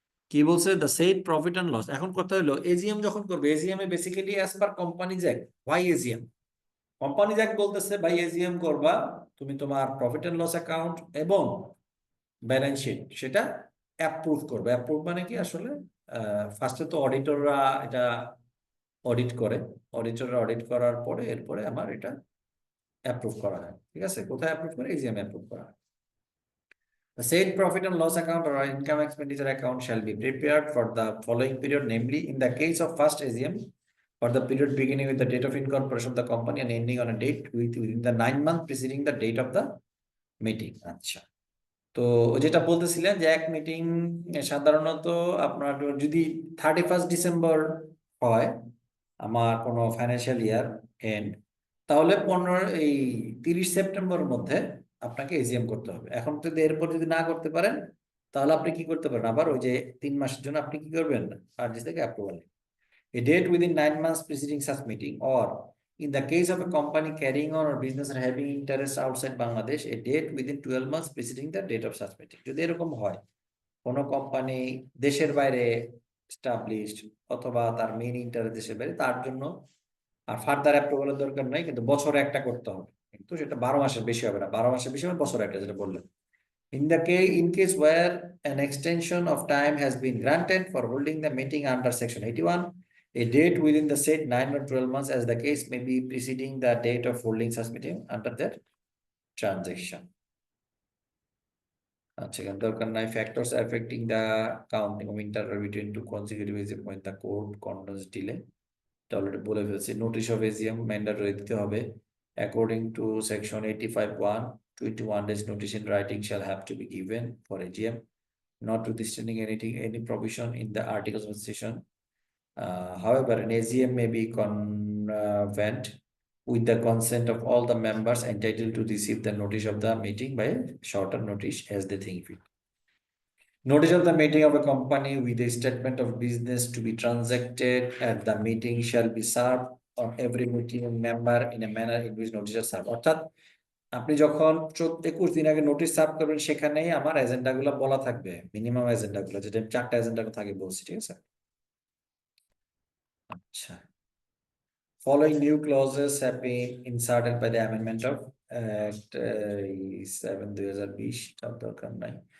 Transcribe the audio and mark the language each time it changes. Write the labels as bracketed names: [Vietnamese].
[Bangla] কি বলছে, [English] The said profit and loss. [Bangla] এখন কথা হলো এজিএম যখন করবে, AGM A basically [English] as per companies act, why AGM, [Bangla] companies act বলতেছে ভাই এজিএম করবা তুমি তোমার প্রফিট এন্ড লস অ্যাকাউন্ট এবং ব্যালেন্স শিট সেটা অ্যাপ্রুভ করবে। অ্যাপ্রুভ মানে কি আসলে, ফার্স্টে তো অডিটররা এটা অডিট করে, অডিটররা অডিট করার পরে এরপরে আমার এটা অ্যাপ্রুভ করা হয়। ঠিক আছে, কোথায় অ্যাপ্রুভ করে? এজিএম অ্যাপ্রুভ করা হয়। [English] The said profit and loss account or income expenditure account shall be prepared for the following period, namely, in the case of first AGM, for the period beginning with the date of incorporation of the company and ending on a date within the 9 months preceding the date of the meeting. [Bangla] আচ্ছা, তো যেটা বলতেছিলেন যে এক meeting সাধারণত আপনার যদি 31 December হয় আমার কোনো ফাইন্যান্সিয়াল ইয়ার এন্ড, তাহলে 30 সেপ্টেম্বরের মধ্যে আপনাকে এজিএম করতে হবে। এখন যদি এরপর যদি না করতে পারেন, তাহলে আপনি কি করতে পারেন, আবার ওই যে 3 মাসের জন্য আপনি কি করবেন, আরজিএস থেকে approval, [English] a date within 9 months preceding such meeting, or in the case of a company carrying on or business or having interest outside Bangladesh, a date within 12 months preceding the date of such meeting. [Bangla] যদি এরকম হয় কোনো company দেশের বাইরে established অথবা তার main interest দেশের বাইরে, তার জন্য আর ফার্দার অ্যাপ্রুভালের দরকার নাই, কিন্তু বছরে একটা করতে হবে, কিন্তু সেটা 12 মাসের বেশি হবে না, 12 মাসের বেশি হবে বছরে একটা, যেটা বললেন। [English] In case where an extension of time has been granted for holding the meeting under section 81, a date within the said 9 or 12 months as the case may be preceding the date of holding such meeting under that transaction. [Bangla] আচ্ছা, এখানে দরকার নাই [English] factors affecting the counting of interval between two consecutive AGM when the court conducts delay, [Bangla] এটা already বলে ফেলছি। Notice of AGM mandatory দিতে হবে, [English] according to section 85(1), 21 days notice in writing shall have to be given for AGM, notwithstanding any provision in the articles of association. However, an AGM may be convened with the consent of all the members entitled to receive the notice of the meeting by shorter notice as they think fit. Notice of the meeting of a company with a statement of business to be transacted at the meeting shall be served on every meeting member in a manner in which notice is served. [Bangla] অর্থাৎ আপনি যখন 21 দিন আগে notice serve করবেন, সেখানেই আমার agenda গুলো বলা থাকবে, মিনিমাম এজেন্ডা গুলো, যেটা আমি 4টা এজেন্ডা থাকে বলছি। ঠিক আছে, আচ্ছা। [English] Following new clauses have been inserted by the amendment of Act 7/2020, [Bangla] তার দরকার নাই।